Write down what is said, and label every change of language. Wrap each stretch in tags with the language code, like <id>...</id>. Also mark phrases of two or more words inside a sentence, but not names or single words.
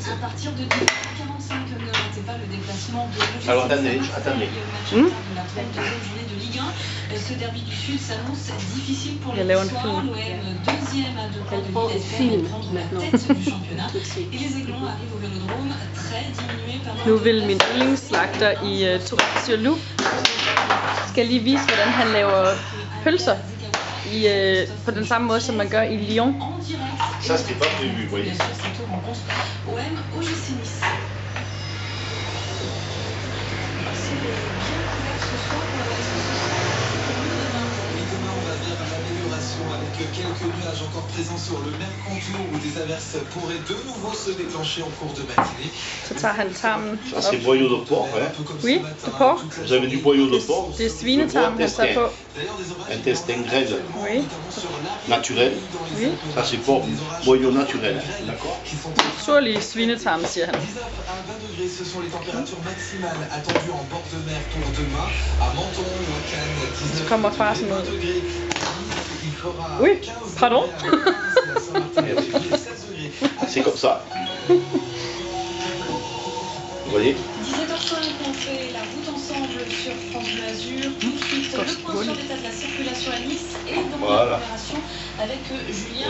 <fr>À partir de 10h45, ne ratez pas le déplacement de Alors attendez. de la 32e journée de Ligue 1. Ce derby du Sud s'annonce difficile pour les Niçois. L'OM, deuxième à 2 points de Lille, espère prendre la tête du championnat. Et les Aiglons arrivent au Vélodrome très diminués par</fr> <da>Nu vil min yndlingsslagter i Tourette sur Loup skal lige vise, hvordan han laver pølser på den samme måde, som man gør i Lyon.</da> <fr>Ça, c'était pas prévu, vous voyez. OM OGC Nice. Quelques nuages encore présents sur le même contour où des averses pourraient de nouveau se déclencher en cours de matinée.</fr> <da>Så tager han tarmen</da> <fr>Ça, c'est boyau de porc, hein. Oui, de porc. Vous avez du boyau de porc.</fr> <da>Det er svinetarmen, han tager på.</da> <fr>Intestin grêle. Oui. Naturel. Oui. Ça, c'est porc. Boyau naturel. D'accord.</fr> <da>Naturlig svinetarm, siger han.</da> <fr>19 à 20 degrés, ce sont les températures maximales attendues en bord de mer pour demain. À Menton ou à Cannes, 19</fr> <da>kommer far sådan ud.</da> <fr>degrés. Oui, pardon. C'est comme ça. Vous voyez? 17h05, on fait la route ensemble sur France Bleu Azur. Tout de suite, le point sur l'état de la circulation à Nice et dans l'agglomération avec Julien.</fr>